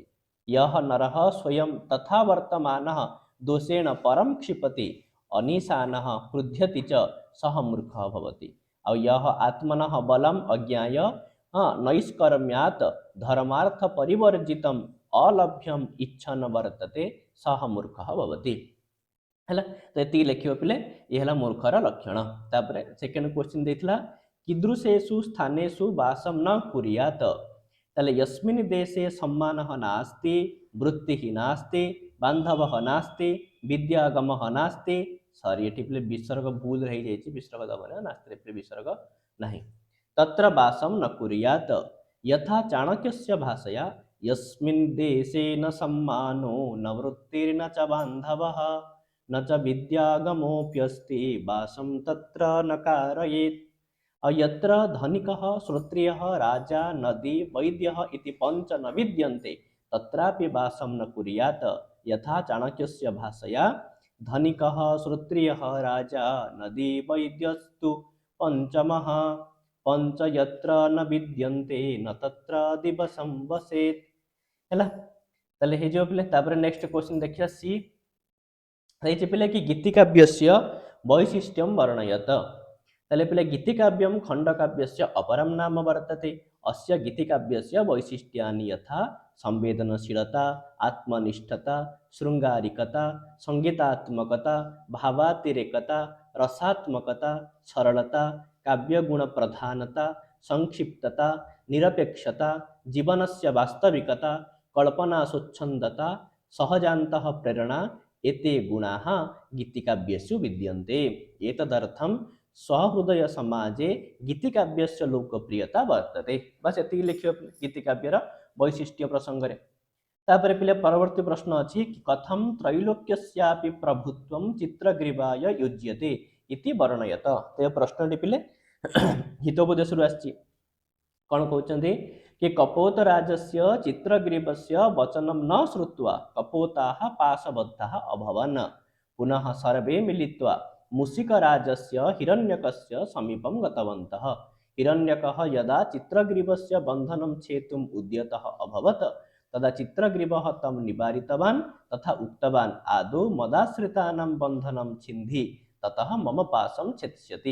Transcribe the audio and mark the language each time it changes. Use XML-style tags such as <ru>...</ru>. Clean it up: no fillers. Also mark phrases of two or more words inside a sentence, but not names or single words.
<sa>यः नरः स्वयं तथा वर्तमानः दोषेण परं क्षिपति अनिशानः क्रुध्यति च सः मूर्खः भवति। औ यः आत्मनः बलम् अज्ञाय नैष्कर्म्यात् धर्मार्थ परिवर्जितम् अलभ्यम इच्छन वर्तते सः मूर्खः भवति हैला।</sa> <or>ତ ଏତି ଲେଖିଓ ପିଲେ ଏ ହେଲା ମୂର୍ଖର ଲକ୍ଷଣ।</or> <sa>तापरे</sa> <en>second question</en> <sa>देथिला कीदृशेषु स्थानेषु वासं न कुर्यात् तले यस्मिन् देशे सम्मानः नास्ति वृत्तिः नास्ति बान्धवः नास्ति विद्यागमः नास्ति</sa> <or>ସରି ଏଠି ପିଲେ ବିସର୍ଗ ଭୁଲ ରହି ଯାଉଛି ବିସର୍ଗ ଦବନେ ନାସ୍ତି ପିଲେ ବିସର୍ଗ ନହିଁ</or> <sa>तत्र वासं न कुर्यात् यथा चाणक्यस्य भाषया यस्मिन् देशे न सम्मानो न वृत्तिर्न च बान्धवः न च विद्यागमोऽप्यस्ति वासं तत्र न कारयेत्। यत्र धनिकः श्रोत्रियः राजा नदी वैद्यः इति पञ्च न विद्यन्ते तत्रापि वासं न कुर्यात् यथा चाणक्यस्य भाषया धनिकः श्रोत्रियः राजा नदी वैद्यस्तु पञ्चमः पंच यत्र न विद्यन्ते न तत्र दिवसं वसेत् हैला।</sa> <or>ତଳେ ହେ ଯୋ ପିଲେ ତାପର</or> <en>next question</en> <or>ଦେଖିଆ ସି ହେ ପିଲେ କି</or> <sa>गीतिकाव्यस्य वैशिष्ट्यं वर्णयत।</sa> <or>ତଳେ ପିଲେ</or> <sa>गीतिकाव्यं खण्डकाव्यस्य अपरं नाम वर्तते। अस्य गीतिकाव्यस्य वैशिष्ट्यानि यथा संवेदनशीलता आत्मनिष्ठता शृंगारिकता संगीतात्मकता भावातिरेकता रसात्मकता सरलता काव्यगुण प्रधानता संक्षिप्तता निरपेक्षता जीवनस्य वास्तविकता कल्पना स्वच्छंदता सहजान्तः प्रेरणा एते गुणाः गीतिकाव्येषु विद्यन्ते। एतदर्थं सहृदय समाजे गीतिकाव्यस्य लोकप्रियता वर्तते।</sa> <or>ବସ ଏତି ଲେଖିଓ ଗୀତିକାବ୍ୟର ବୈଶିଷ୍ଟ୍ୟ ପ୍ରସଙ୍ଗରେ। ତାପର ପିଲେ ପରବର୍ତ୍ତୀ ପ୍ରଶ୍ନ ଅଛି କି</or> <sa>कथं त्रैलोक्यस्यापि प्रभुत्वं चित्रग्रीवाय युज्यते इति वर्णयत।</sa> <or>ତେ ପ୍ରଶ୍ନ ପିଲେ ହିତୋପଦେଶରୁ ଆଛି କୋଣ କହୁଛନ୍ତି କି</or> <sa>कपोत राजस्य चित्रग्रीवस्य वचनं न श्रुत्वा कपोताः पाशबद्धाः अभवन् पुनः सर्वे मिलित्वा मूषिकराजस्य हिरण्यकस्य समीपं गतवन्तः। हिरण्यकः यदा चित्रग्रीवस्य बन्धनं छेतुम् उद्यतः अभवत् तदा चित्रग्रीवः तं निवारितवान् तथा उक्तवान् आदौ मदाश्रितानां बन्धनं छिन्धि ततः मम पाशं छेत्स्यति।</sa>